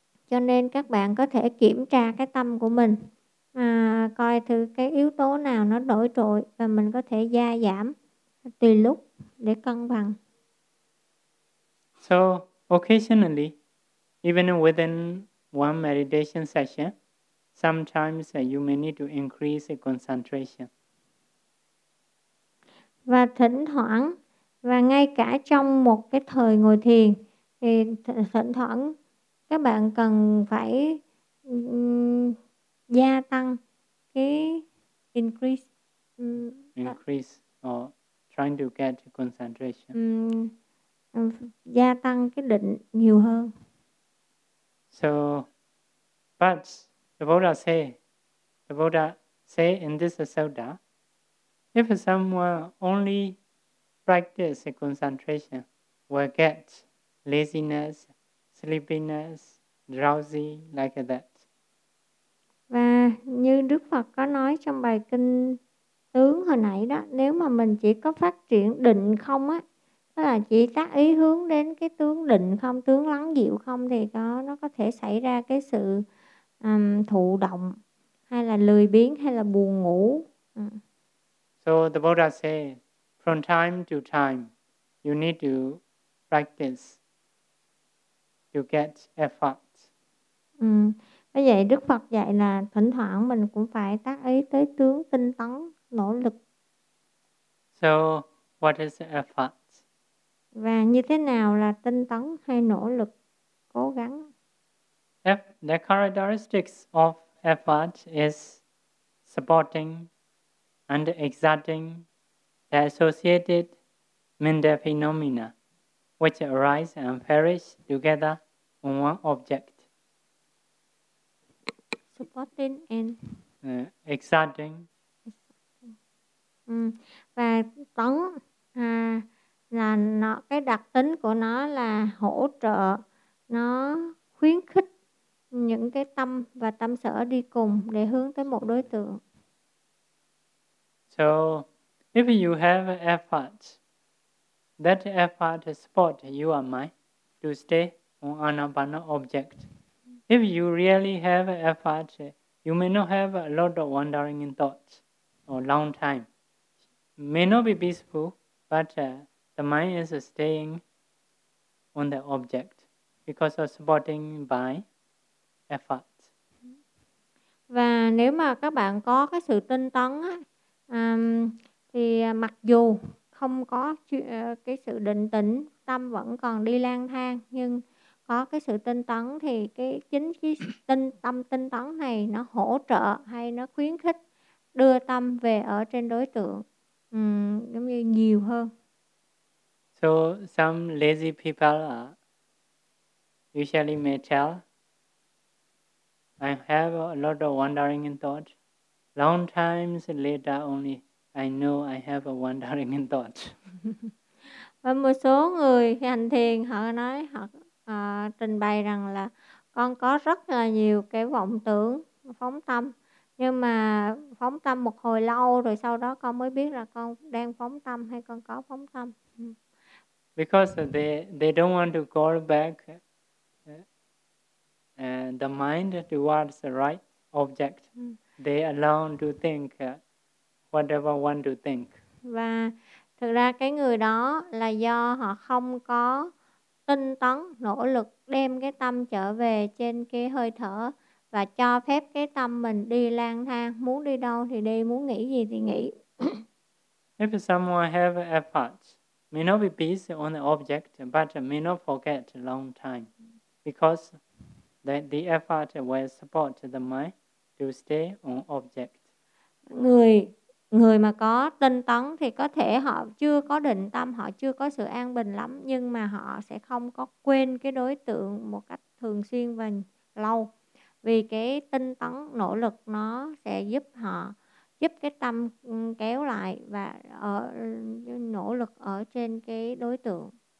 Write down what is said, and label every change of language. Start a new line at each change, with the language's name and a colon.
Vietnamese: Cho nên các bạn có thể kiểm tra cái tâm của mình, coi thử cái yếu tố nào nó nổi trội và mình có thể gia giảm tùy lúc để cân bằng.
English: So occasionally, even within one meditation session, sometimes you may need to increase concentration.
Vietnamese: Và thỉnh thoảng, và ngay cả trong một cái thời ngồi thiền, thì thỉnh thoảng các bạn cần phải gia tăng cái increase.
English: Increase or trying to get concentration.
Vietnamese: Gia tăng cái định nhiều hơn.
English: So, but the Buddha say, in this sutta, if someone only practice concentration, will get laziness, sleepiness, drowsy like that.
Vietnamese: Và như Đức Phật có nói trong bài kinh tướng hồi nãy đó, nếu mà mình chỉ có phát triển định không á, tức là chỉ tác ý hướng đến cái tướng định không, tướng lắng dịu không, thì nó có thể xảy ra cái sự thụ động hay là lười biếng hay là buồn ngủ.
English: So the Buddha say, from time to time, you need to practice to get effort.
Vietnamese: Vậy Đức Phật dạy là thỉnh thoảng mình cũng phải tác ý tới tướng tinh tấn, nỗ lực.
English: So what is effort?
Vietnamese: Và như thế nào là tinh tấn hay nỗ lực, cố gắng?
English: The characteristics of effort is supporting and exerting the associated mental phenomena which arise and perish together on one object. Supporting and exerting.
Vietnamese: Và tấn là nó, cái đặc tính của nó là hỗ trợ, nó khuyến khích những cái tâm và tâm sở đi cùng để hướng tới một đối tượng.
English: So, if you have effort, that effort support your mind to stay on anapana object. If you really have effort, you may not have a lot of wandering in thoughts or long time. May not be peaceful, but the mind is staying on the object because of supporting by effort.
Vietnamese: Và nếu mà các bạn có cái sự tinh tấn á, thì mặc dù không có cái sự định tĩnh, tâm vẫn còn đi lang thang, nhưng có cái sự tinh tấn thì cái tinh tấn này nó hỗ trợ hay nó khuyến khích đưa tâm về ở trên đối tượng giống như nhiều hơn.
English: So some lazy people usually may tell, I have a lot of wandering in thought. Long times later only, I know I have a wandering in thought.
Vietnamese: Và một số người hành thiền họ nói họ trình bày rằng là con có rất là nhiều cái vọng tưởng phóng tâm, nhưng mà phóng tâm một hồi lâu rồi sau đó con mới biết là con đang phóng tâm hay con có phóng tâm.
English: Because they don't want to go back the mind towards the right object. They alone to think whatever one to think.
Vietnamese: Và thực ra cái người đó là do họ không có tinh tấn, nỗ lực đem cái tâm trở về trên cái hơi thở và cho phép cái tâm mình đi lang thang, muốn đi đâu thì đi, muốn nghĩ gì thì nghĩ.
English: If someone have effort, may not be peace on the object, but may not forget a long time, because the effort will support the mind to stay on object.
Vietnamese: Người mà có tinh tấn thì có thể họ chưa có định tâm, họ chưa có sự an bình lắm, nhưng mà họ sẽ không có quên cái đối tượng một cách thường xuyên và lâu. Vì cái tinh tấn, nỗ lực nó sẽ giúp họ, giúp cái tâm kéo lại và ở, nỗ lực ở trên cái đối tượng.